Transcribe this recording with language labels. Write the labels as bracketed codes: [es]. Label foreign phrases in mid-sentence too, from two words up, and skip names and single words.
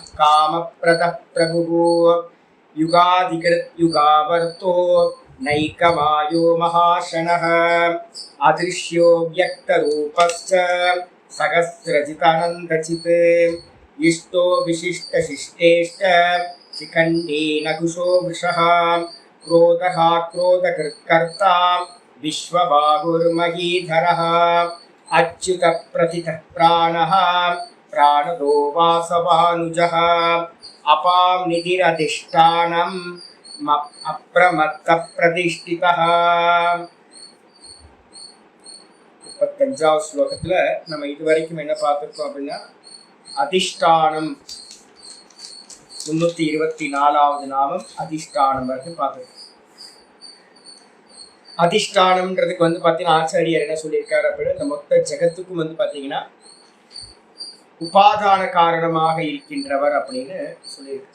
[sa] कामप्रदः प्रभुः युगादिकृत् युगावर्तो नैकमायो महाशनः अदृश्यो व्यक्तरूपश्च सहस्रजिदनन्तजित् इष्टो विशिष्टशिष्टेष्ट शिखण्डेन हुषो विषः क्रोधः क्रोधकृत्कर्ता विश्वबाहुर्महीधरः अच्युतप्रथितः प्राणः प्राणदो वासवानुजः अपां निधिरधिष्ठानम् अप्रमत्तप्रतिष्ठितः. [ta] 35வது ஸ்லோகத்தில் நம்ம இதுவரைக்கும் என்ன பார்த்துருக்கோம் அப்படின்னா, அதிஷ்டானம் 324வது நாமம் அதிஷ்டானம் வரைக்கும் பார்த்துருக்கோம். அதிஷ்டானம்ன்றதுக்கு பார்த்தீங்கன்னா ஆச்சாரியர் என்ன சொல்லியிருக்காரு அப்படின்னா, இந்த மொத்த ஜெகத்துக்கும் பார்த்தீங்கன்னா உபாதான காரணமாக இருக்கின்றவர் அப்படின்னு சொல்லியிருக்காரு.